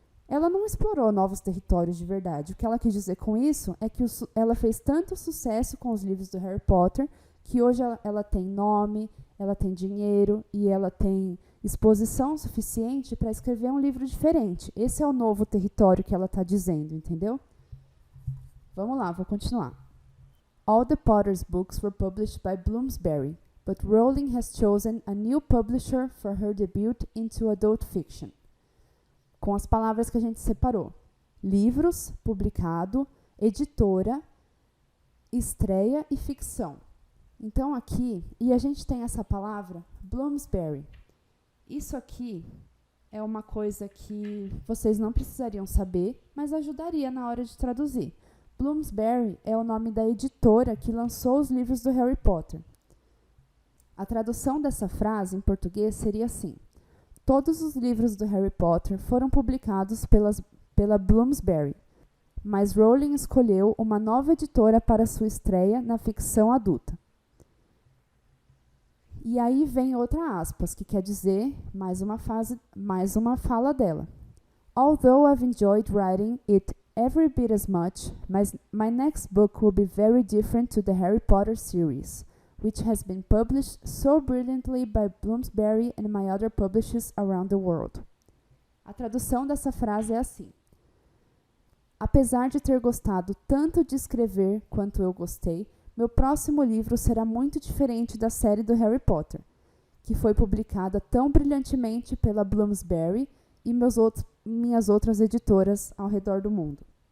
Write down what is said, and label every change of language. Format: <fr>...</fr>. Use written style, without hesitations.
<pt>Ela não explorou novos territórios de verdade. O que ela quis dizer com isso é que ela fez tanto sucesso com os livros do Harry Potter que hoje ela tem nome, ela tem dinheiro e ela tem exposição suficiente para escrever um livro diferente. Esse é o novo território que ela está dizendo, entendeu? Vamos lá, vou continuar.</pt> <en>All the Potter's books were published by Bloomsbury, but Rowling has chosen a new publisher for her debut into adult fiction.</en> <pt>Com as palavras que a gente separou. Livros, publicado, editora, estreia e ficção. Então aqui, e a gente tem essa palavra, Bloomsbury. Isso aqui é uma coisa que vocês não precisariam saber, mas ajudaria na hora de traduzir. Bloomsbury é o nome da editora que lançou os livros do Harry Potter. A tradução dessa frase em português seria assim: todos os livros do Harry Potter foram publicados pela Bloomsbury, mas Rowling escolheu uma nova editora para sua estreia na ficção adulta. E aí vem outra aspas, que quer dizer mais uma fala dela.</pt> <en>Although I've enjoyed writing it every bit as much, my next book will be very different to the Harry Potter series, which has been published so brilliantly by Bloomsbury and my other publishers around the world.</en> <pt>A tradução dessa frase é assim: apesar de ter gostado tanto de escrever quanto eu gostei, meu próximo livro será muito diferente da série do Harry Potter, que foi publicada tão brilhantemente pela Bloomsbury e minhas outras editoras ao redor do mundo.</pt>